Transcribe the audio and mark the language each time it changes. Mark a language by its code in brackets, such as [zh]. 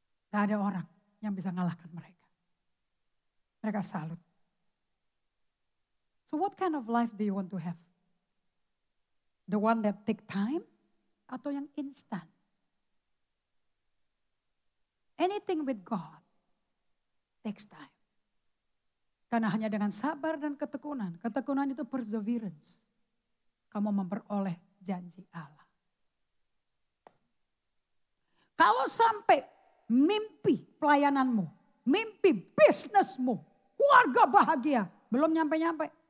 [id] Gak ada orang yang bisa ngalahkan mereka. Mereka salut. [en] So what kind of life do you want to have? The one that take time [id] atau yang instan? [en] Anything with God takes time. [id] Karena hanya dengan sabar dan ketekunan. Ketekunan itu perseverance. Kamu memperoleh janji Allah. Kalau sampai mimpi pelayananmu, mimpi bisnismu, keluarga bahagia, belum nyampe-nyampe.